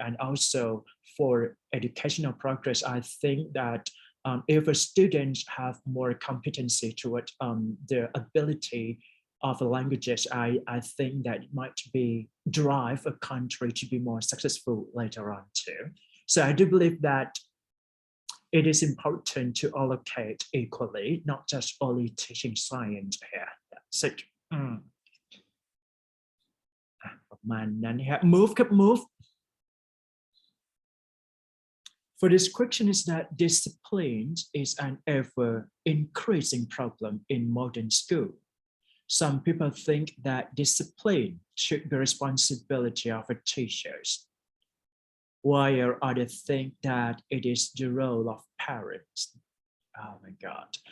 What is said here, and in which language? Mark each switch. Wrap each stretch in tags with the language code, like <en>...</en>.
<en>And also for educational progress, I think that if students have more competency toward their ability of the languages, I think that it might be drive a country to be more successful later on too. So I do believe that it is important to allocate equally, not just only teaching science here. That's it.</en> <th>ประมาณนั้นฮะ move ครับ move.</th> <en>For this question is that discipline is an ever increasing problem in modern school. Some people think that discipline should be responsibility of the teachers, while others think that it is the role of parents. Oh my God.</en>